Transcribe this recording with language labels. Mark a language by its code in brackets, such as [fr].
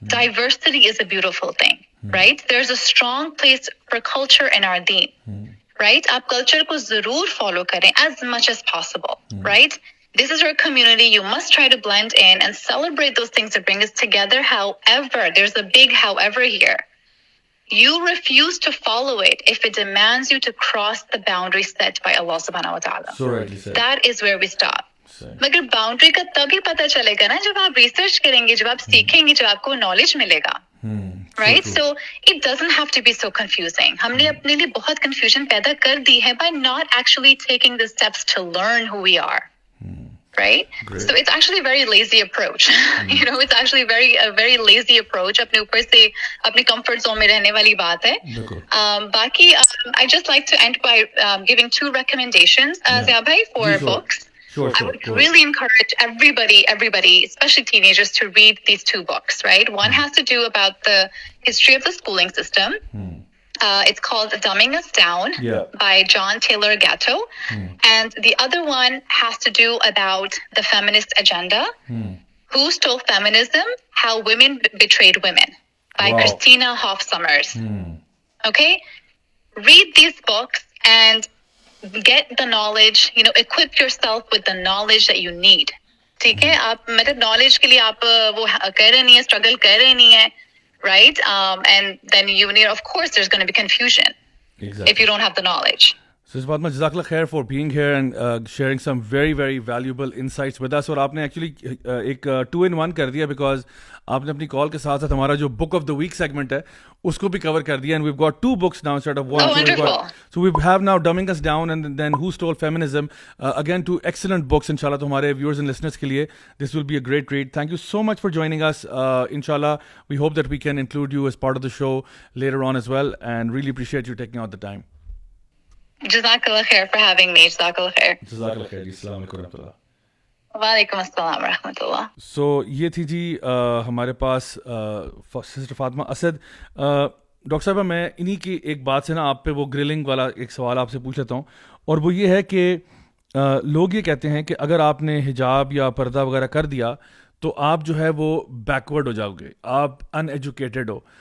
[en] Diversity is a beautiful thing. Right? There's a strong place for culture in our deen. Right? [ur] آپ culture کو ضرور follow کریں [en] as much as possible. Right? This is your community. You must try to blend in and celebrate those things that bring us together. However, there's a big however here. You refuse to follow it if it demands you to cross the boundary set by Allah subhanahu wa ta'ala. So rightly said. That is where we stop. [ur] مگر boundary کا تبھی پتہ چلے گا نا جب آپ research کریں گے, جب آپ سیکھیں گے, جب آپ کو نالج ملے گا. [en] Right? So it doesn't have to be so confusing. [ur] ہم نے اپنے لیے بہت confusion پیدا کر دی ہے [en] by not actually taking the steps to learn who we are. Right? Great. So it's actually a very lazy approach. It's actually a very lazy approach. [ur] اپنے اوپر سے اپنے comfort zone میں رہنے والی بات ہے. باقی [en] I just like to end by giving 2 recommendations, Zia bhai, for books. Sure, I would really encourage everybody, especially teenagers, to read these 2 books, right? One has to do about the history of the schooling system. It's called Dumbing Us Down by John Taylor Gatto. And the other one has to do about the feminist agenda. Who Stole Feminism? How Women Betrayed Women by Christina Hoff Sommers. Okay? Read these books and get the knowledge, equip yourself with the knowledge that you need. [ur] ٹھیک ہے, آپ مطلب knowledge کے لیے آپ وہ کر رہے نہیں ہیں, اسٹرگل کر رہے نہیں ہیں, right? [en] And then you need, of course there's going to be confusion if you don't have the knowledge. [ur] So اس بات میں جزاک اللہ خیر [en] For being here and sharing some very very valuable insights with us. [ur] اور آپ نے actually ایک 2-in-1 کر دیا, بیکاز آپ نے اپنی کال کے ساتھ ساتھ ہمارا جو book of the week segment ہے اس کو بھی کور کر دیا. [en] And we've got 2 books now instead of 1. So we have now Dumbing Us Down and then Who Stole Feminism. Again, 2 excellent books inshallah to [ur] ہمارے viewers and listeners کے لیے. [en] This will be a great read. Thank you so much for joining us. Inshallah, we hope that we can include you as part of the show later on as well, and really appreciate you taking out the time. Jazakallah khair for having me. Jazakallah khair. [ur] جزاک اللہ خیر جی. السلام علیکم ورحمۃ اللہ. وعلیکم السلام ورحمۃ اللہ. سو یہ تھی جی ہمارے پاس سسٹر فاطمہ اسد. ڈاکٹر صاحبہ, میں انہی کی ایک بات سے نا آپ پہ وہ گرلنگ والا ایک سوال آپ سے پوچھ لیتا ہوں, اور وہ یہ ہے کہ لوگ یہ کہتے ہیں کہ اگر آپ نے حجاب یا پردہ وغیرہ کر دیا تو آپ جو ہے وہ بیکورڈ ہو جاؤ گے, آپ ان ایجوکیٹڈ ہو.